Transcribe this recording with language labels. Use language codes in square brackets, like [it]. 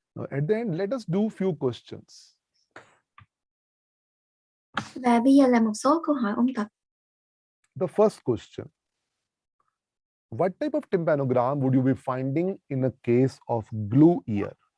[en] At the end, let us do few questions. [vi] Và bây giờ là một số câu hỏi ôn tập. [en] The first question: what type of tympanogram would you be finding in a case of glue ear?